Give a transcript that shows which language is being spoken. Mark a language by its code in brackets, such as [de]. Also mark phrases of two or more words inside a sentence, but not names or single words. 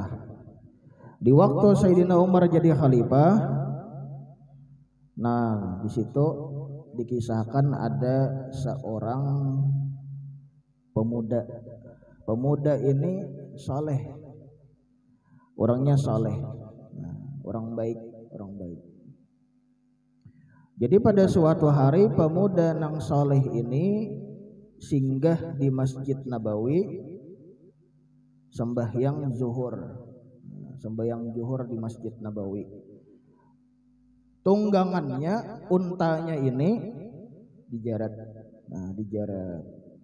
[id] Di waktu Sayyidina Umar jadi khalifah, nah di situ dikisahkan ada seorang pemuda. Pemuda ini soleh, orangnya soleh, nah, orang baik, orang baik. [bjn] Jadi pada suatu hari pemuda nang soleh ini singgah di Masjid Nabawi sembahyang zuhur, sembahyang zuhur di Masjid Nabawi. Tunggangannya, untanya ini dijarat, nah dijarat.